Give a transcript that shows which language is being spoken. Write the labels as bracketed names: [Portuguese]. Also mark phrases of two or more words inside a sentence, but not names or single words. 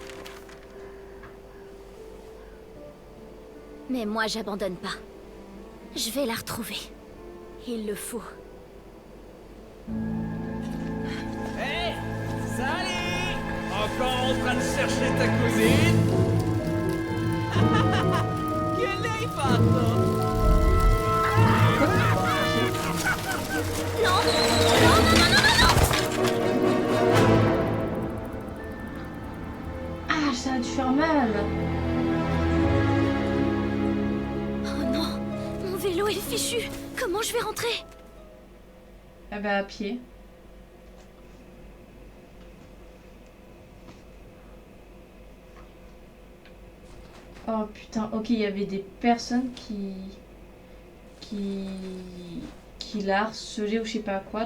[French] Mais moi j'abandonne pas. Je vais la retrouver. Il le faut. Hey, salut! Encore en train de chercher ta cousine? [Italian] Che l'hai fatto? [French] Non! Non, non, non, non, non, Ah, ça a dû faire mal. oh non! Mon vélo est fichu! Comment je vais rentrer? Ah bah à pied. Oh putain, ok, il y avait des personnes qui l'a harcelé ou je sais pas quoi.